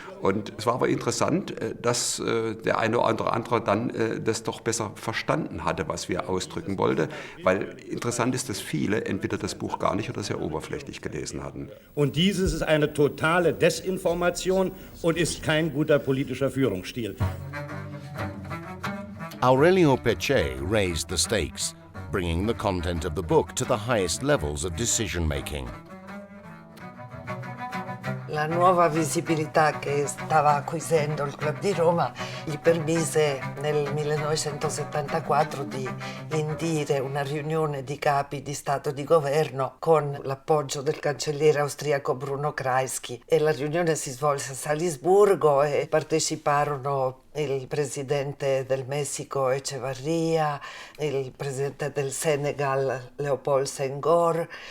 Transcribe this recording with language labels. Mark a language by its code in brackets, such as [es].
[de] Und es war aber interessant, dass der eine oder andere dann das doch besser verstanden hatte, was wir ausdrücken wollten. Weil interessant ist, dass viele entweder das Buch gar nicht oder sehr oberflächlich gelesen hatten. Und dieses ist eine totale Desinformation und ist kein guter politischer Führungsstil. [en] Aurelio Peccei raised the stakes, bringing the content of the book to the highest levels of decision-making. [it] La nuova visibilità che stava acquisendo il Club di Roma gli permise nel 1974 di indire una riunione di capi di Stato e di Governo con l'appoggio del cancelliere austriaco Bruno Kreisky e la riunione si svolse a Salisburgo e parteciparono il presidente del Messico Echevarria, il presidente del Senegal Léopold Senghor,